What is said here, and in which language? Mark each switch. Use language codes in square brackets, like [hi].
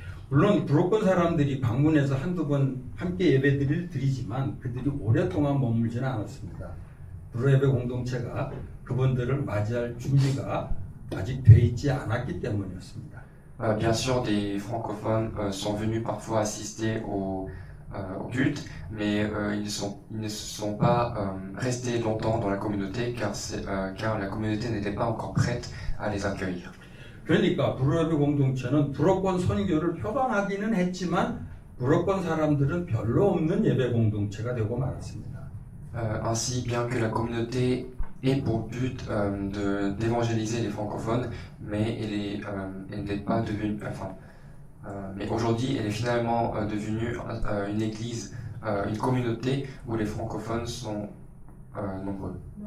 [ko] 물론 불어권 사람들이 방문해서 한두 번 함께 예배드릴 드리지만 그들이 오랫동안 머물지는 않았습니다. 불어 예배 공동체가 그분들을 맞이할 준비가 아직 돼 있지 않았기 때문이었습니다. [fr] Bien sûr, des francophones sont venus parfois assister au culte, mais ils ne sont pas restés longtemps dans la communauté car la communauté n'était pas encore prête à les accueillir. [ko] 그러니까 불어 예배 공동체는 불어권 선교를 표방하기는 했지만 불어권 사람들은 별로 없는 예배 공동체가 되고 말았습니다. [fr] Ainsi, bien que la communauté ait pour but d'évangéliser les francophones, mais elle n'est pas devenue, mais aujourd'hui, elle est finalement devenue une église, une communauté où les francophones sont nombreux.